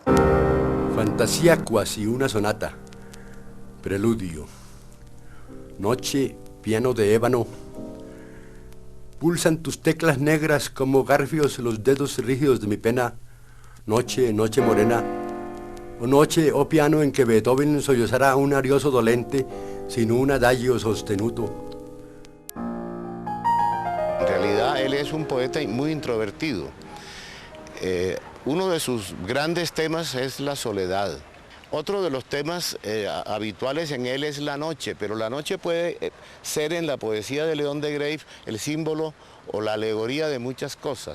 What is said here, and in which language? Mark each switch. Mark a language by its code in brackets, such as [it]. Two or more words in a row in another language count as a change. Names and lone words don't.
[es] Fantasía cuasi una sonata, preludio, noche, piano de ébano, pulsan tus teclas negras como garfios los dedos rígidos de mi pena, noche, noche morena, o noche, oh piano en que Beethoven sollozará un arioso dolente sin un adagio sostenuto. En realidad él es un poeta muy introvertido. Uno de sus grandes temas es la soledad. Otro de los temas habituales en él es la noche, pero la noche puede ser en la poesía de León de Greiff el símbolo o la alegoría de muchas cosas.